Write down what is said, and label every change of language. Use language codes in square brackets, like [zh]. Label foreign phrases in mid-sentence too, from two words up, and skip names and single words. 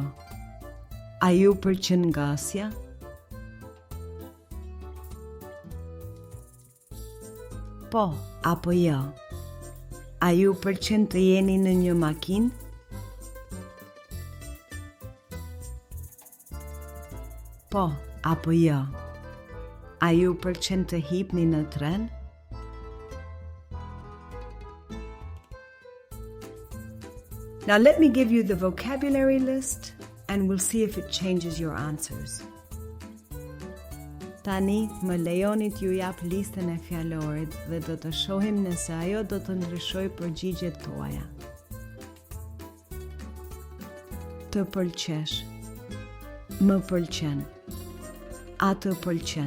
[sq] A ju pëlqen ngasja? Po apo jo? A ju pëlqen të jeni në një makinë? Po apo jo? A ju pëlqen të hipni në tren? [en] Now let me give you the vocabulary list and we'll see if it changes your answers. [sq] Tani më lejoni t'ju jap listën e fjalorit dhe do të shohim nëse ajo do të ndryshoj përgjigjet tuaja. Të pëlqesh. Më pëlqen. A të pëlqen.